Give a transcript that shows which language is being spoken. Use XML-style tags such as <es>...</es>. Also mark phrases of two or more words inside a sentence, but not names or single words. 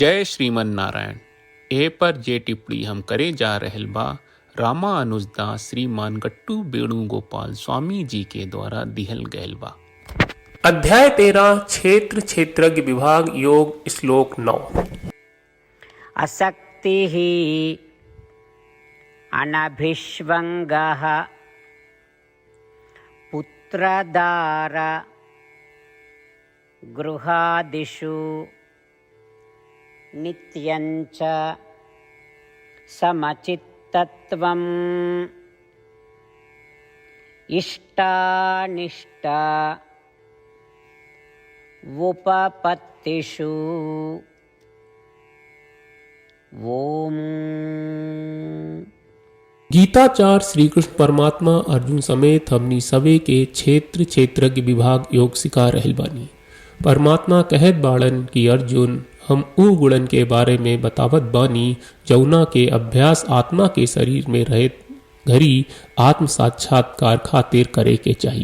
<bho>जय श्रीमन नारायण। ए पर जे टिप्पणी हम करे जा रहल बा रामानुजदास श्रीमान गट्टू वेणुगोपाल स्वामी जी के द्वारा दिहल गयल बा।</bho> <sa>अध्याय 13 क्षेत्र क्षेत्रज्ञ विभाग योग श्लोक 9। असक्तिः अनभिष्वङ्गः पुत्रदार गृहादिषु नित्यञ्च समचित्तत्वम् इष्टानिष्ट उपपत्तिषु ओम।</sa> <bho>गीताचार श्री कृष्ण परमात्मा अर्जुन समेत हमनी सवे के क्षेत्र क्षेत्रज्ञ विभाग योग सिखा रहल बानी। परमात्मा कहत बाड़न कि अर्जुन हम ऊ गुणन के बारे में बतावत बानी जौना के अभ्यास आत्मा के शरीर में रहत घरी आत्म साक्षात्कार खातिर करे के चाहिए।</bho>